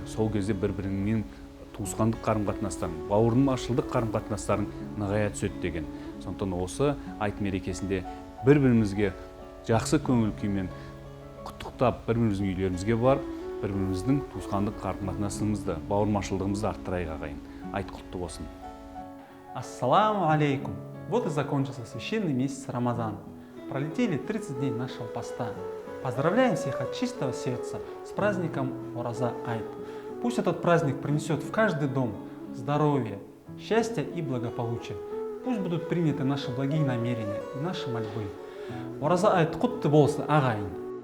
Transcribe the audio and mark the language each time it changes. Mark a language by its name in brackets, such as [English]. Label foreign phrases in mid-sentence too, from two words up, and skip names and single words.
[Kazakh] Сол кезде бір-біріңмен туысқандық қарым-қатынастарын, бауырмашылдық қарым-қатынастарын нығая түседі деген. Сондықтан осы айт мерекесінде бір-бірімізге жақсы көңіл күймен құттықтап, бір-біріміздің үйлерімізге барып, бір-біріміздің туысқандық қарым-қатынасымызды, бауырмашылдығымызды арттырайық ағайын. Айт құтты болсын. [Arabic] السلام عليكم. [Russian] Вот и закончился священный месяц Рамазан. Пролетели 30 дней нашего поста. Поздравляем всех от чистого сердца с праздником Ораза Айт. Пусть этот праздник принесет в каждый дом здоровье, счастье и благополучие. Пусть будут приняты наши благие намерения и наши мольбы. [Kazakh] Ораза айт құтты болсын ағайын.